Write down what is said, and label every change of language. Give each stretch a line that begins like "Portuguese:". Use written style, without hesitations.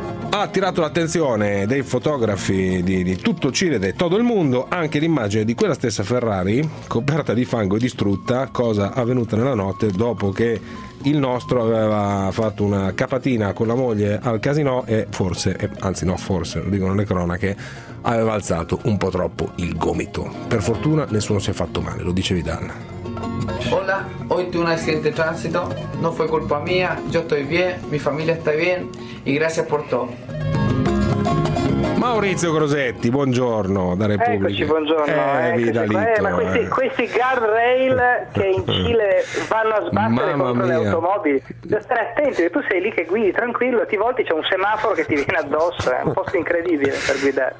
Italian: Ha attirato l'attenzione dei fotografi di tutto Cile e di tutto il mondo anche l'immagine di quella stessa Ferrari coperta di fango e distrutta, cosa avvenuta nella notte dopo che il nostro aveva fatto una capatina con la moglie al casinò e forse, lo dicono le cronache, aveva alzato un po' troppo il gomito. Per fortuna nessuno si è fatto male, lo dice Vidal.
Spanish: Hola, hoy tuve un accidente tránsito, no fue culpa mía, yo estoy bien, mi familia está bien y gracias por todo.
Italian: Maurizio Crosetti, buongiorno da Repubblica. Eccoci, buongiorno. Vidalito, ma questi guardrail che in Cile vanno a sbattere contro le automobili, devi stare attenti, tu sei lì che guidi tranquillo, ti volti, c'è un semaforo che ti viene addosso, è un posto incredibile per guidare.